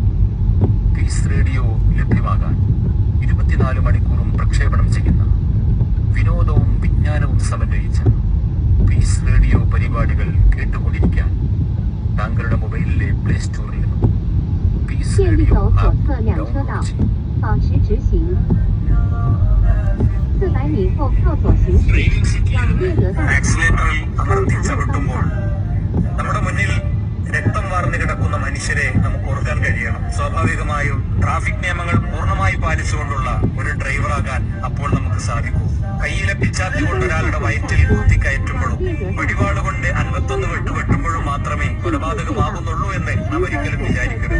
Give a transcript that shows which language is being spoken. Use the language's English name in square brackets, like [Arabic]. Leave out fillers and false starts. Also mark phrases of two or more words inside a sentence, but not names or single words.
[Malayalam] പീസ് റേഡിയോ ലഭ്യമാകാൻ 24 മണിക്കൂറും പ്രക്ഷേപണം ചെയ്യുന്ന വിനോദവും വിജ്ഞാനവും സമന്വയിച്ച പീസ് റേഡിയോ പരിപാടികൾ കേട്ടുകൊണ്ടിരിക്കാൻ താങ്കളുടെ മൊബൈലിലെ പ്ലേ സ്റ്റോറിൽ നിന്നും പീസ് റേഡിയോ ആപ്പ് ഡൗൺലോഡ് ചെയ്യും. [Chinese] 400 米后靠左行驶，往猎德大道。 [Malayalam] ആക്സിലേറ്ററിൽ അമർത്തി ചവിട്ടുമ്പോൾ നമ്മുടെ മുന്നിൽ രക്തം വാർന്നു കിടക്കുന്ന മനുഷ്യരെ നമുക്ക് ഓർക്കാൻ കഴിയണം. സ്വാഭാവികമായും ട്രാഫിക് നിയമങ്ങൾ പൂർണ്ണമായി പാലിച്ചുകൊണ്ടുള്ള ഒരു ഡ്രൈവറാകാൻ അപ്പോൾ നമുക്ക് സാധിക്കൂ. കയ്യിലെ പിച്ചാത്തി കൊണ്ട് ഒരാളുടെ വയറ്റിൽ കുത്തിക്കയറ്റുമ്പോഴും വെടിവാള് കൊണ്ട് 51 വെട്ട് വെട്ടുമ്പോഴും മാത്രമേ കൊലപാതകമാകുന്നുള്ളൂ എന്ന് നാം ഒരിക്കലും വിചാരിക്കരുത്.